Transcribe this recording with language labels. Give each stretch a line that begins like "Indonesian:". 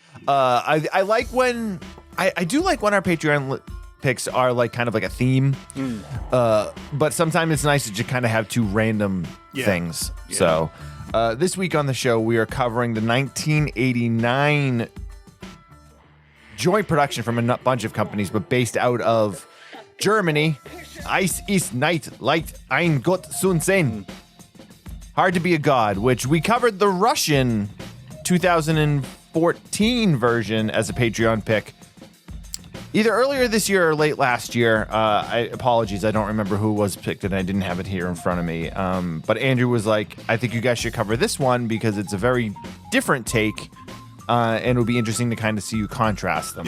English: I like when I do like when our Patreon picks are like kind of like a theme. But sometimes it's nice to just kind of have two random things. Yeah. So this week on the show, we are covering the 1989 joint production from a bunch of companies, but based out of Germany.
German: Eis ist nicht leicht, ein Gott zu sein.
English: Hard to be a god, which we covered the Russian 2014 version as a Patreon pick either earlier this year or late last year. Apologies, I don't remember who was picked and I didn't have it here in front of me. But Andrew was like, I think you guys should cover this one because it's a very different take, and it'll be interesting to kind of see you contrast them.